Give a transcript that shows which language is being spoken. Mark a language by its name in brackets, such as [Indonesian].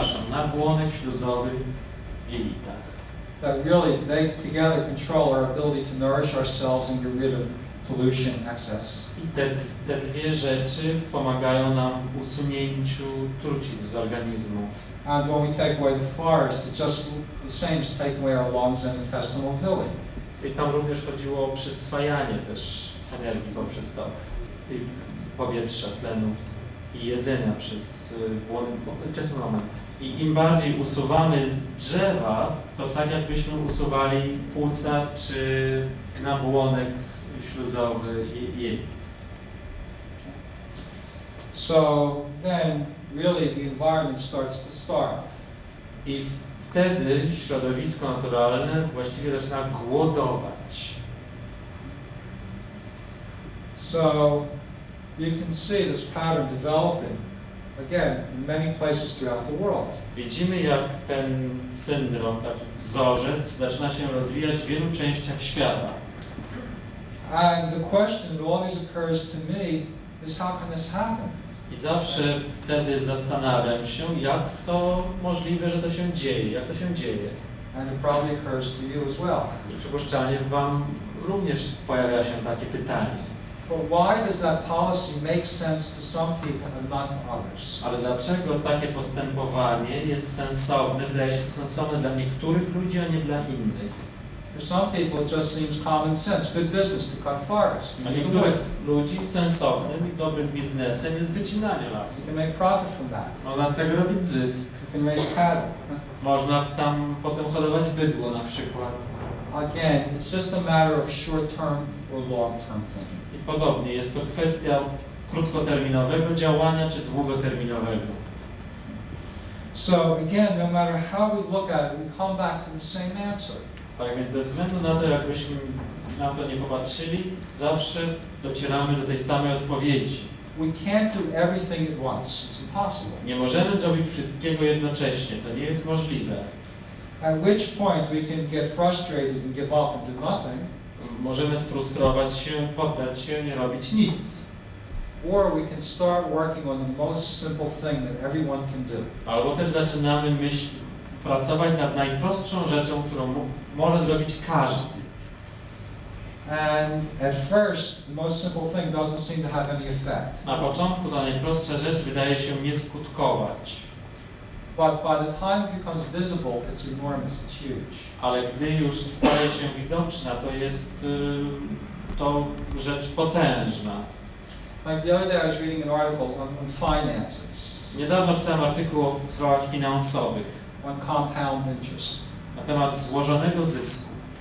[Polish] Nabłonek śluzowy w jelitach. [English] That really, they together control our ability to nourish ourselves and get rid of pollution excess. [Polish] I te dwie rzeczy pomagają nam w usunięciu trucizn z organizmu. [English] And when we take away the forest, it's just the same as taking away our lungs and intestinal villi. [Polish] I tam również chodziło o przyswajanie też energii poprzez to powietrza, tlenu i jedzenia przez błony. Wczesny moment. I im bardziej usuwamy z drzewa, to tak jakbyśmy usuwali płuca czy nabłonek śluzowy i jelit. [English] So then, really, the environment starts to starve. [Polish] I wtedy środowisko naturalne właściwie zaczyna głodować. [English] So you can see this pattern developing, again, in many places throughout the world. [Polish] Widzimy, jak ten syndrom, taki wzorzec zaczyna się rozwijać w wielu częściach świata. [English] And the question that always occurs to me is, how can this happen? [Polish] I zawsze wtedy zastanawiam się, jak to możliwe, że to się dzieje, jak to się dzieje. [English] And it probably occurs to you as well. [Polish] I przypuszczalnie Wam również pojawia się takie pytanie. [English] But why does that policy make sense to some people and not to others? [Polish] Ale dlaczego takie postępowanie jest sensowne, wydaje się sensowne dla niektórych ludzi, a nie dla innych? [English] For some people it just seems common sense, good business to cut forests. [Polish] Dla niektórych ludzi sensownym i dobrym biznesem jest wycinanie lasu. [English] You can make profit from that. [Polish] Można z tego robić zysk. [English] You can raise cattle. [Polish] Można tam potem hodować bydło na przykład. [English] Again, it's just a matter of short-term or long-term thinking. [Polish] I podobnie, jest to kwestia krótkoterminowego działania czy długoterminowego. [English] So again, no matter how we look at it, we come back to the same answer. [Polish] Tak więc bez względu na to, jakbyśmy na to nie popatrzyli, zawsze docieramy do tej samej odpowiedzi. [English] We can't do everything at once. It's impossible. [Polish] Nie możemy zrobić wszystkiego jednocześnie, to nie jest możliwe. [English] At which point we can get frustrated and give up and do nothing. [Polish] Możemy sfrustrować się, poddać się, nie robić nic. [English] Or we can start working on the most simple thing that everyone can do. [Polish] Albo też zaczynamy pracować nad najprostszą rzeczą, którą może zrobić każdy. [English] And at first, the most simple thing doesn't seem to have any effect. [Polish] Na początku ta najprostsza rzecz wydaje się nie skutkować. [English] But by the time it becomes visible, it's enormous, it's huge. [Polish] Ale gdy już staje się widoczna, to jest to rzecz potężna. [English] Like the other day I was reading an article on finances, [Polish] Niedawno czytałem artykuł o sprawach finansowych [English] on compound interest. [Polish] na temat złożonego zysku.